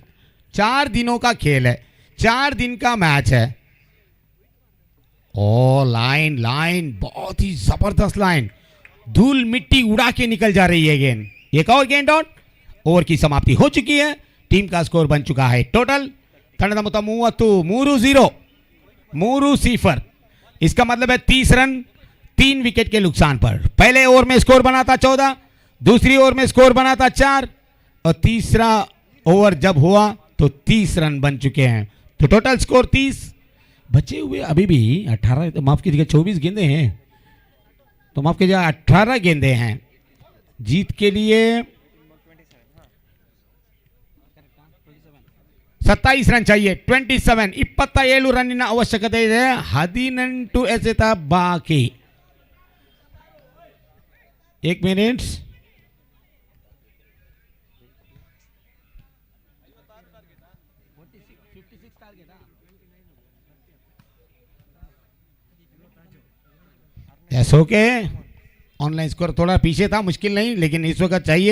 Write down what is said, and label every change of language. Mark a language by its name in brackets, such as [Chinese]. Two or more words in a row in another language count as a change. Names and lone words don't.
[Hindi] 4 दिनों का खेल है, 4 दिन का मैच है। ओ लाइन लाइन, बहुत ही जबरदस्त लाइन, धूल मिट्टी उड़ा के निकल जा रही है गेंद। एक और गेंद आउट। ओवर की समाप्ति हो चुकी है। टीम का स्कोर बन चुका है टोटल [Kannada] ತಂಡದ ಮೊತ್ತ 30 3-0 0। [Hindi] इसका मतलब है 30 रन 3 विकेट के नुकसान पर। पहले ओवर में स्कोर बना था 14, दूसरी ओवर में स्कोर बना था 4 और तीसरा ओवर जब हुआ तो 30 रन बन चुके हैं। तो [English] total score [Hindi] 30। बचे हुए अभी भी 18, तो माफ कीजिएगा 24 गेंदे हैं, तो माफ कीजिएगा 18 गेंदे हैं। जीत के लिए 27 रन चाहिए। [Kannada] 27 27 ರನ್ನಿನ ಅವಶ್ಯಕತೆ ಇದೆ। 18 ಎಸೆತ ಬಾಕಿ। [Hindi] 1 मिनट। ओके, [English] online score [Hindi] थोड़ा पीछे था, मुश्किल नहीं, लेकिन इस वक्त चाहिए।